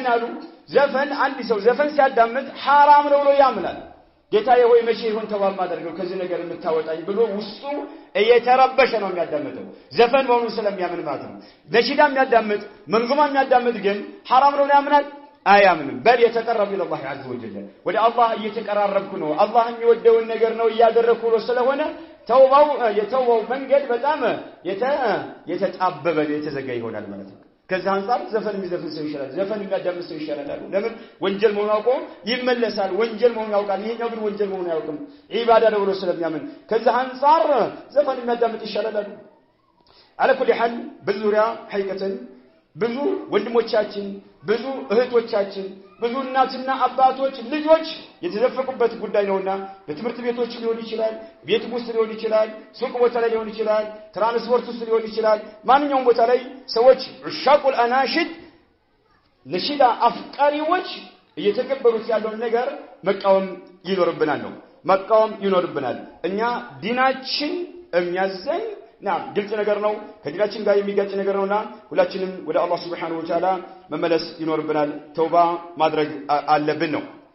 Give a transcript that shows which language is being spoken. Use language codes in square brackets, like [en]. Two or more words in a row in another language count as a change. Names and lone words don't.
[am] አሉ ዘፈን አንድ ሰው ዘፈን ሲያዳምጥ حرام ነው ብሎ ያምናል ጌታዬ ሆይ መቼ ይሁን ተባል ማድረገው ከዚህ ነገር የምታወጣኝ ብሎ ውስጡ እየተረበሸ ነው የሚያዳምጠው ዘፈን መሆኑን ስለሚያምን ማለት ነው ነሽዳ የሚያዳምጥ መንዙማ የሚያዳምጥ ግን حرام ነው ያምናል አያምንም በል የተቀረበ ኢላህ [ar] عز وجل [am] ወደ አላህ እየተቀራረብኩ ነው አላህ የሚወደውን ነገር ነው እያደረኩ ነው ስለሆነ የተወው መንገድ በጣም የተጣበበ የተዘጋ ይሆናል ማለት ነው ከዛ አንፃር ዘፈን የሚዘፍን ሰው ይሻላል ዘፈን የሚያዳምጥ ሰው ይሻላል ለምን ወንጀል መሆኑን አውቆ ይመለሳል ወንጀል መሆኑን ያውቃል ይሄኛው ግን ወንጀል መሆኑን አያውቅም ዒባዳ ነው ብሎ ስለሚያምን ከዛ አንፃር ዘፈን የሚያዳምጥ ይሻላል [ar] على كل حال [am] በዙሪያ ሐቂቀተን ብዙ ወንድሞቻችን ብዙ እህቶቻችን ብዙ እናትና አባቶች ልጆች የተዘፈቁበት ጉዳይ ነውና በትምህርት ቤቶች ሊሆን ይችላል ቤት ውስጥ ሊሆን ይችላል ሱቅ ቦታ ላይ ሊሆን ይችላል ትራንስፖርት ውስጥ ሊሆን ይችላል ማንኛውም ቦታ ላይ ሰዎች [ar] عشاق الأناشيد [am] ነሽዳ አፍቃሪዎች እየተከበሩት ያለውን ነገር መቃወም ይኖርብናል ነው መቃወም ይኖርብናል እኛ ዲናችን የሚያዘን ግልጽ ነገር ነው ከዲናችን ጋር የሚጋጭ ነገር ነውና ሁላችንም ወደ አላህ [ar] سبحانه وتعالى [am] መመለስ ይኖርብናል ተውባ ማድረግ አለብን ነው